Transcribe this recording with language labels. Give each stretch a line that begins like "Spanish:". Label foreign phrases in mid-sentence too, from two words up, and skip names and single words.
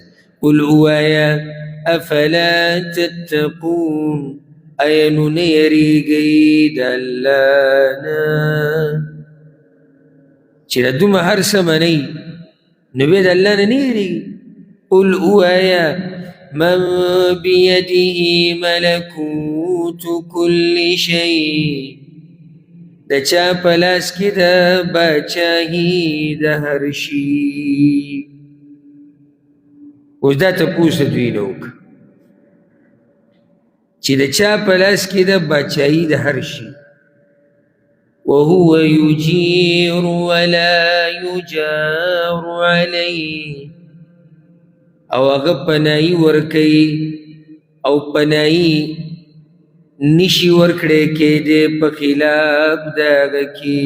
Pashto: قل ووایه
Arabic: افلا تتقون،
Pashto: ایا نو نه یریږئ د الله نه چې د دومره هر څه منئ نو بیا د الله نه نه یریږئ.
Arabic: قل ووایه من بیده ملکوت کل شیء،
Pashto: د چا په لاس کې د باچاهي د هر شي. اوس دا تپوس دوی نه وکړه چې د چا په لاس کې د باچاهي د هر شي.
Arabic: وهو یجیر ولا یجار علیه،
Pashto: او هغه پناهي ورکوي او پناهي نشي ورکړی کېدی په خلاف د هغه کې.